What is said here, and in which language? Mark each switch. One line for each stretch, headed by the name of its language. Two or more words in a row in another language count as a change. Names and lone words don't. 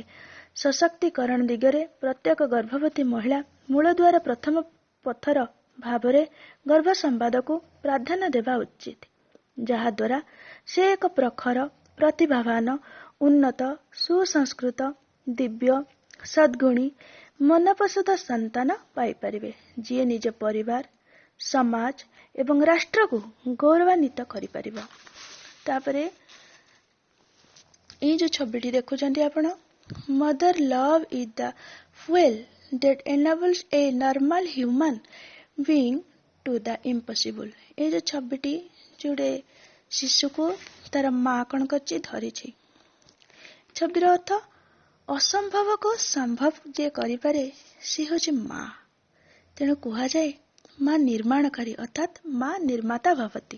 Odia: ସଶକ୍ତିକରଣ ଦିଗରେ ପ୍ରତ୍ୟେକ ଗର୍ଭବତୀ ମହିଳା ମୂଳଦୁଆର ପ୍ରଥମ ପଥର ଭାବରେ ଗର୍ଭ ସମ୍ବାଦକୁ ପ୍ରାଧାନ୍ୟ ଦେବା ଉଚିତ, ଯାହାଦ୍ୱାରା ସେ ଏକ ପ୍ରଖର, ପ୍ରତିଭାବାନ, ଉନ୍ନତ, ସୁସଂସ୍କୃତ, ଦିବ୍ୟ, ସଦ୍ଗୁଣୀ, ମନପସନ୍ଦ ସନ୍ତାନ ପାଇପାରିବେ, ଯିଏ ନିଜ ପରିବାର, ସମାଜ ଏବଂ ରାଷ୍ଟ୍ରକୁ ଗୌରବାନ୍ୱିତ କରିପାରିବ। ତାପରେ ଏଇ ଯୋଉ ଛବିଟି ଦେଖୁଛନ୍ତି ଆପଣ,
English: mother love is the fuel that enables a normal human being to the impossible।
Odia: ଏଇ ଯୋଉ ଛବିଟି ଯୋଉଟେ ଶିଶୁକୁ ତାର ମା କ'ଣ କରିଛି, ଧରିଛି। ଛବିର ଅର୍ଥ ଅସମ୍ଭବକୁ ସମ୍ଭବ ଯିଏ କରିପାରେ ସେ ହେଉଛି ମା। ତେଣୁ କୁହାଯାଏ ମା ନିର୍ମାଣକାରୀ ଅର୍ଥାତ୍ ମା ନିର୍ମାତା ଭବତି।